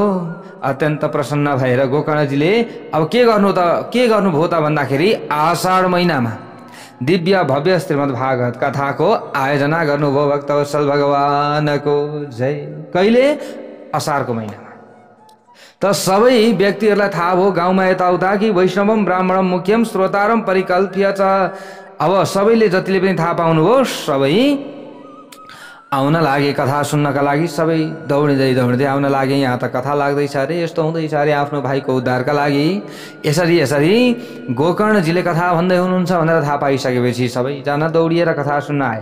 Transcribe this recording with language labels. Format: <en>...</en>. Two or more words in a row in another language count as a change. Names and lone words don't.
<ne>अत्यन्त प्रसन्न भएर गोकर्णजीले अब के गर्नुभयो त भन्दाखेरि आषाढ महिनामा दिव्य भव्य श्रीमद् भागवत कथाको आयोजना गर्नुभयो। भक्तवत्सल भगवानको जय। कहिले? असारको महिनामा। त सबै व्यक्तिहरूलाई थाहा भयो गाउँमा यताउता कि</ne> <sa>वैष्णवम ब्राह्मणम मुख्यम श्रोतारम परिकल्प्य</sa> <ne>छ। अब सबैले जतिले पनि थाहा पाउनुभयो, सबै आउन लागे कथा सुन्नका लागि। सबै दौडिँदै आउन लागे। यहाँ त कथा लाग्दैछ अरे, यस्तो हुँदैछ अरे आफ्नो भाइको उद्धारका लागि। यसरी गोकर्णजीले कथा भन्दै हुनुहुन्छ भनेर थाहा पाइसकेपछि सबैजना दौडिएर कथा सुन्न आए।</ne>